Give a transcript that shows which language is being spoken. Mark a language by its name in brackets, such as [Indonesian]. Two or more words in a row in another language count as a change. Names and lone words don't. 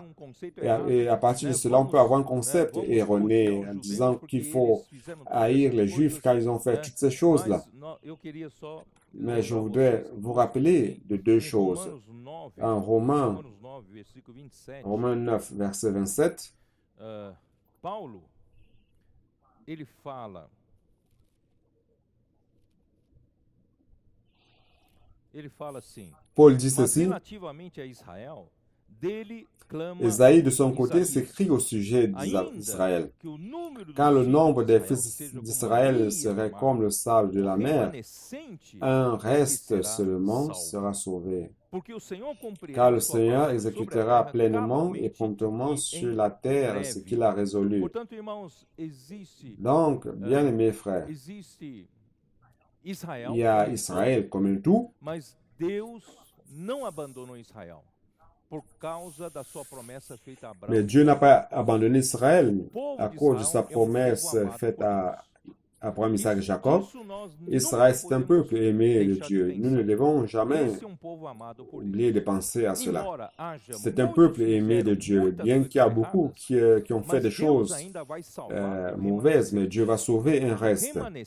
[French] Et à partir de cela, on peut avoir un concept erroné en disant qu'il faut haïr les Juifs car ils ont fait toutes ces choses-là. Mais je voudrais vous rappeler de deux choses. En Romains 9, verset 27, [Portuguese] Paulo, ele fala assim, [French] Paul dit ceci, [Portuguese] relativamente a Israel, dele clama [French] Ésaïe de son côté s'écrie au sujet d'Israël. Quand le nombre des fils d'Israël serait comme le sable de la mer, un reste seulement sera sauvé. Car le Seigneur exécutera pleinement et promptement sur la terre ce qu'il a résolu. Donc, bien-aimés frères, il y a Israël comme un tout, [Portuguese] mas Deus não abandonou Israel por causa da sua promessa feita a Abraão. [French] Mais Dieu n'a pas abandonné Israël à cause de sa promesse faite à Abraham, Isaac et Jacob. Israël, c'est un peuple aimé de Dieu. Nous ne devons jamais oublier de penser à cela. C'est un peuple aimé de Dieu, bien qu'il y a beaucoup qui ont fait des choses mauvaises, mais Dieu va sauver un reste.